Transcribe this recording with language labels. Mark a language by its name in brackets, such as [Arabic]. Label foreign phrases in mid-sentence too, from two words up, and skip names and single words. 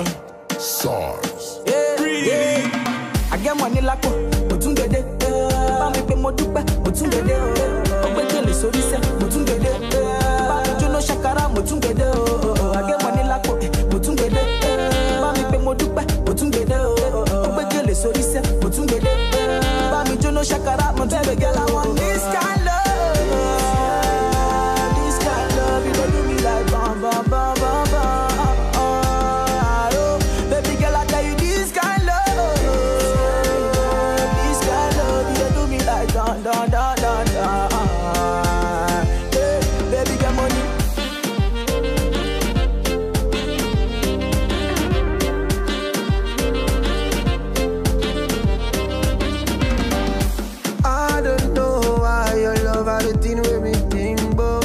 [Nigerian Pidgin] SARS. I get money like Motungede. [Yoruba] Bami pe mo dupe, Motungede. Ogbekele sori se, Motungede. Bami jono shakara, Motungede. [Nigerian Pidgin] I get money like Motungede. [Yoruba] Bami pe mo dupe, Motungede. Ogbekele sori se, Motungede. Bami jono shakara, Motungede. [Nigerian Pidgin] Girl, I want this kind love. This kind love, you don't do me like bam, bam, bam, bam, bam. Baby girl, I tell you this kind love. This kind love, you don't do me like dun, dun, dun, dun, dun. Hey, baby, get money. I don't know why your love are the thing with me think about.